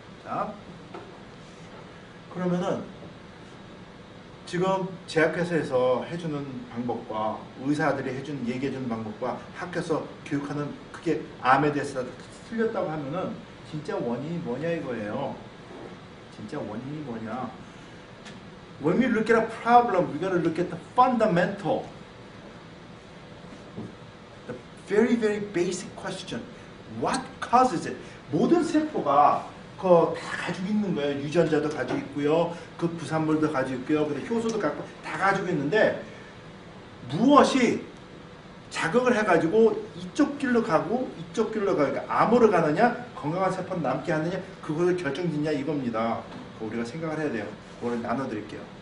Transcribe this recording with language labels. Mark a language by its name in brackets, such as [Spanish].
[Korean] 자, 그러면은 지금 제약회사에서 해주는 방법과 의사들이 얘기해주는 방법과 학교에서 교육하는 그게 암에 대해서 틀렸다고 하면은 진짜 원인이 뭐냐 이거예요. 진짜 원인이 뭐냐. [English] When we look at a problem, we gotta look at the fundamental. The very, very basic question. What causes it? [Korean] 모든 세포가 다 가지고 있는 거예요. 유전자도 가지고 있고요. 그 부산물도 가지고 있고요. 그리고 효소도 갖고 다 가지고 있는데 무엇이 자극을 해가지고 이쪽 길로 가고 이쪽 길로 가니까 암으로 가느냐 건강한 세포는 남게 하느냐 그것을 결정짓냐 이겁니다. 우리가 생각을 해야 돼요. 오늘 나눠드릴게요.